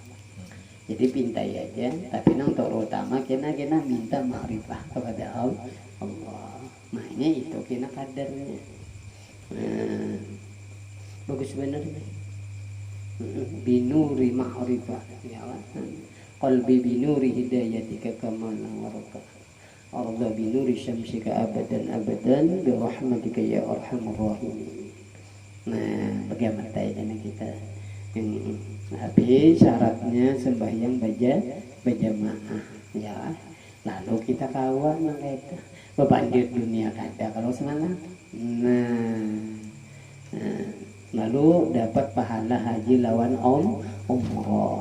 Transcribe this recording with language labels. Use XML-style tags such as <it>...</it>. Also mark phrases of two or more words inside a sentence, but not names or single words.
<bjn>Jadi pintai aja tapi nang terutama kena minta ma'rifah kepada Allah. Makanya itu kena kadarnya. Bagus benar nih.</bjn> <ar>بنور معرفة يا قلبي بنور هدايتك كما نورت الأرض بنور شمسك أبدا برحمتك يا أرحم الراحمين.</ar> <bjn>Nah bagaimana tanya kita habis syaratnya sembahyang berjamaah ya. Lalu kita kawan mereka bebandir dunia kada kalau semalam. Lalu dapat pahala haji lawan umrah.</bjn>